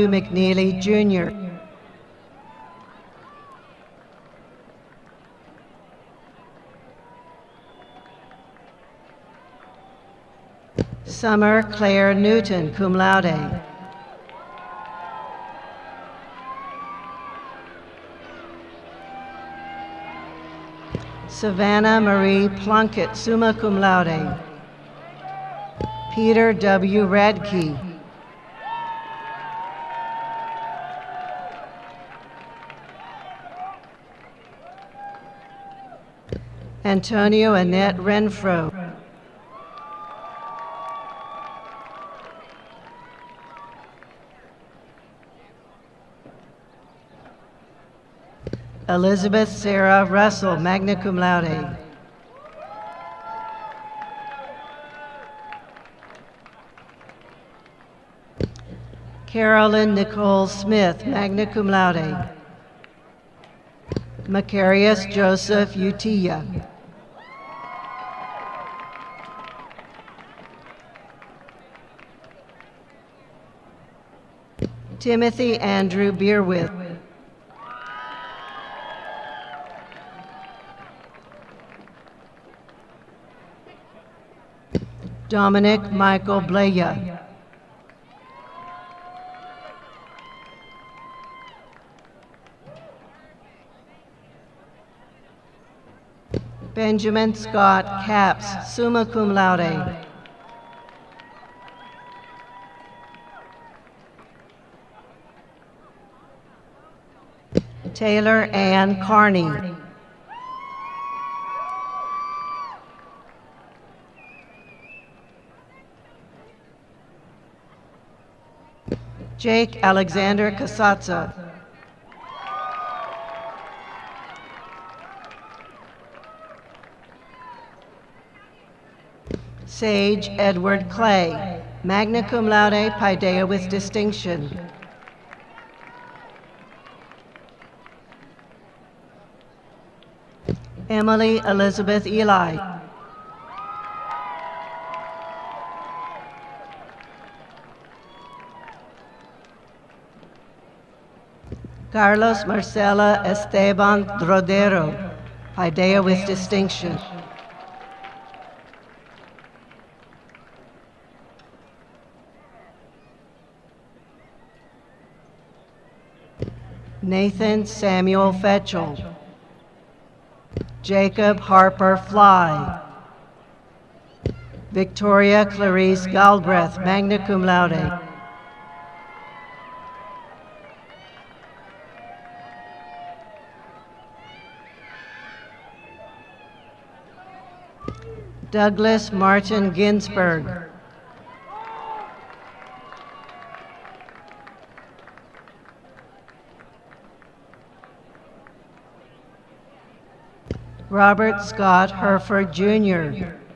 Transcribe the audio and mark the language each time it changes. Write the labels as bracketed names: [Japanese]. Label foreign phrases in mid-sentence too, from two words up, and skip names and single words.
[English] McNeely, Jr. Summer Claire Newton, [Latin] cum laude. [English] Savannah Marie Plunkett, [Latin] summa cum laude. [English] Peter W. Radke. Antonio Annette Renfro. Elizabeth Sarah Russell, [Latin] magna cum laude. [English] Carolyn Nicole Smith, [Latin] magna cum laude. [English] Macarius Joseph Utilla. Timothy Andrew Beerwith. Dominic Michael Bleya. Benjamin Scott Capps, [Latin] summa cum laude. [English] Taylor Ann Carney. Jake Alexander Casazza. Sage Edward Clay, [Latin] magna cum laude, [English] paideia with distinction. Emily Elizabeth Eli. Carlos Marcela Esteban Drodero, paideia with distinction. Nathan Samuel Fetchel. Jacob Harper Fly. Victoria Clarice Galbraith, [Latin] magna cum laude. [English] Douglas Martin Ginsberg. Robert Scott Herford, Jr.